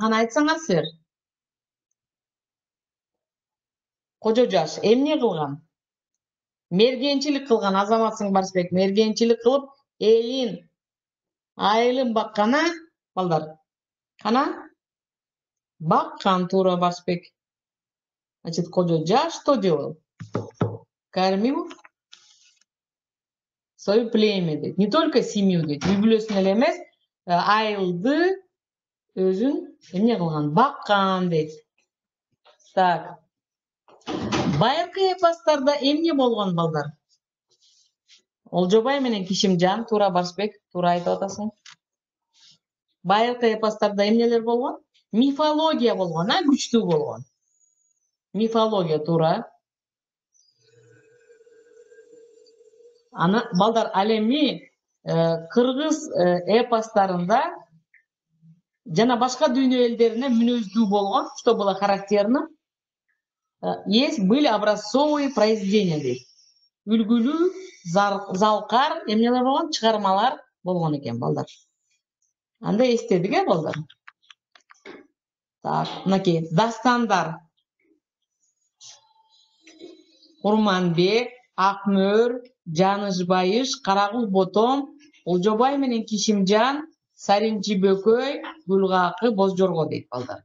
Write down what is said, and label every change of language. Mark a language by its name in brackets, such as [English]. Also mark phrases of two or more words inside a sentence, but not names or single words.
[Kyrgyz] Кана айтсаңар силер. Кожо жаш эмне кылган? Мергенчилик кылган, Азаматсың Барсбек. Мергенчилик кылып, элин, айылын баккана, балдар. Кана? Баккан, туура, Барсбек. [Russian] Значит, Кожо жаш что делал? Кормил свое племя дейт. Не только семью дейт. [Kyrgyz] Үй-бүлөсүн эле эмес, айылды өзүн эмне кылган? Баккан дейт. Так. Байыркы эпостарда эмне болгон, балдар? Олжобай менен Кишимжан, туура, Барсбек, туура айтып атасың. Байыркы эпостарда эмнелер болгон? Мифология болгон, күчтүү болгон. Мифология, туура. Ана балдар, ал эми кыргыз эпостарында жана башка дүйнө элдерине мүнөздүү болгон, [Russian] что было характерно, были образцовые произведения дейт. [Kyrgyz] Үлгүлүү, залкар эмнелер болгон? Чыгармалар болгон экен, балдар. Анда эстедик, балдар. Так, мынакей дастандар. Курманбек, Акмөр, Жанышбайыш, Карагул Ботом, Олжобай менен Кишимжан, Саринчи Бөкөй, Гүлгакы, Бозжорго дейт, балдар.